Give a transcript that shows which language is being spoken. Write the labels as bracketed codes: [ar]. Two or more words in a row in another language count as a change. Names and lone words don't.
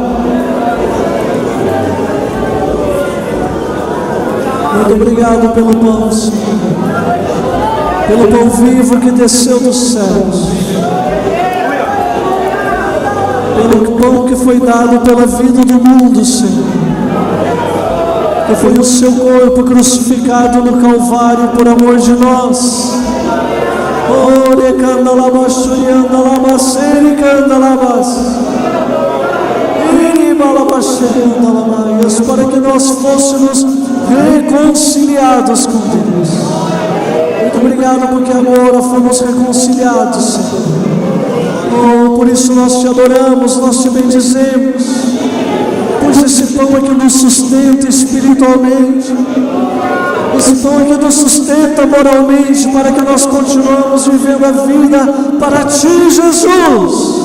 [pt] Muito obrigado pelo pão, Senhor, pelo pão vivo que desceu dos céus, pelo pão que foi dado pela vida do mundo, Senhor, que foi o seu corpo crucificado no Calvário por amor de nós. Ore canda labachuri anda labaceri canda labas, iri balabachuri anda labaias, para que nós fôssemos reconciliados com Deus. Muito obrigado porque agora fomos reconciliados, Senhor. Oh, por isso nós te adoramos, nós te bendizemos, pois esse pão é que nos sustenta espiritualmente, esse pão é que nos sustenta moralmente, para que nós continuemos vivendo a vida para ti, Jesus.